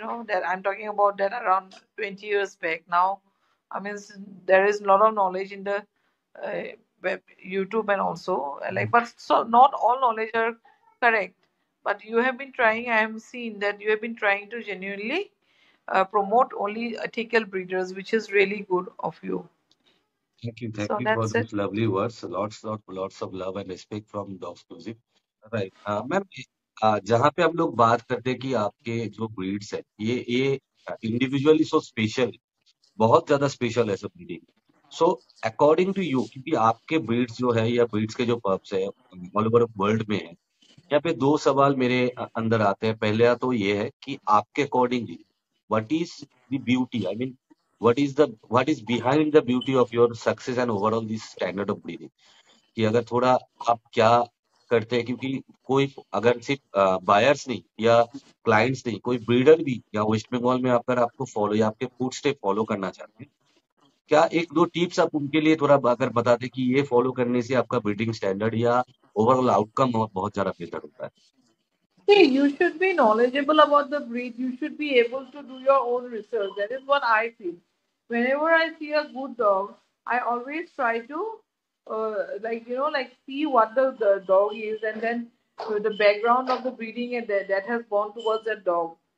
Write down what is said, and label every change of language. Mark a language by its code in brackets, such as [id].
[en] That I'm talking about that around 20 years back. Now, I mean, there is a lot of knowledge in the web, YouTube, and also like, but so not all knowledge are correct. But you have been trying. I have seen that you have been trying to genuinely promote only ethical breeders, which is really good of you. Thank So you for that's it. those lovely words. Lots of love and respect from Dog Exclusive. [hi] Right ma'am, जहाँ पे हम लोग बात करते हैं कि आपके जो ब्रीड्स है, ये [en] individually so special, [hi] बहुत ज्यादा स्पेशल है सब breeding. So [en] according to you, [hi] क्योंकि आपके ब्रीड्स जो है या ब्रीड्स के जो पब्स है [en] all over world [hi] में है, यहाँ पे दो सवाल मेरे अंदर आते हैं। पहला तो ये है कि आपके accordingly [en] what is the beauty, I mean what is behind the beauty of your success and overall this standard of breeding, [hi] कि अगर थोड़ा आप क्या करते हैं, क्योंकि कोई अगर सिर्फ बायर्स नहीं या क्लाइंट्स नहीं, कोई ब्रीडर भी या वेस्ट बंगाल में अगर आपको फॉलो या आपके फूड स्टेप फॉलो करना चाहते हैं, क्या एक दो टिप्स आप उनके लिए थोड़ा अगर बता दें कि ये फॉलो करने से आपका ब्रीडिंग स्टैंडर्ड या ओवरऑल आउटकम बहुत बहुत ज्यादा बेहतर होता है? [en] See, you should be knowledgeable about the breed. You should be able to do your own research. That is what I feel. Whenever I see a good dog, I always try to, like see what the dog is, and then the background of the breeding and that has gone towards that dog.